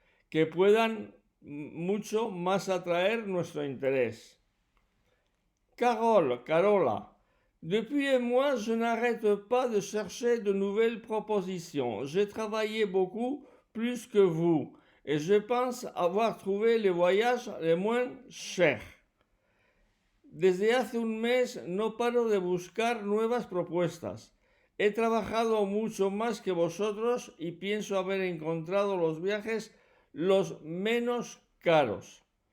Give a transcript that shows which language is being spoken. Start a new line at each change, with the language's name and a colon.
Spanish: Que puedan mucho más atraer nuestro interés.
French: Carola, depuis un mois, je n'arrête pas de chercher de nouvelles propositions. J'ai travaillé beaucoup plus que vous et je pense avoir trouvé les voyages les moins chers.
Spanish: Desde hace un mes no paro de buscar nuevas propuestas. He trabajado mucho más que vosotros y pienso haber encontrado los viajes los menos caros.